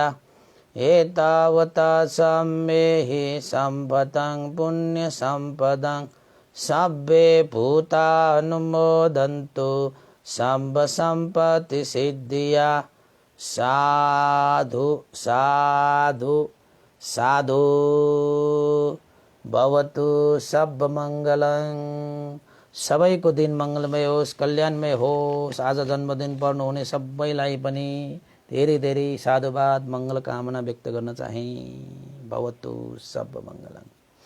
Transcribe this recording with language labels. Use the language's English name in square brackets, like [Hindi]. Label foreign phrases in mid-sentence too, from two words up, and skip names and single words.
[Pali] एतावता सम्मेहि सम्भतं पुण्यसम्पदं सब्बे भूतानुमोदन्तु सब्ब सम्पत्ति सिद्धिया। साधु साधु साधु भवतु सब मङ्गलं। [Nepali] सबैको दिन मङ्गलमय होस्, कल्याणमय होस्। आज जन्मदिन पर्नुहुने सबैलाई पनि धेरै धेरै साधुवाद, मङ्गल कामना व्यक्त गर्न चाहे। [Pali] भवतु सब मङ्गलं।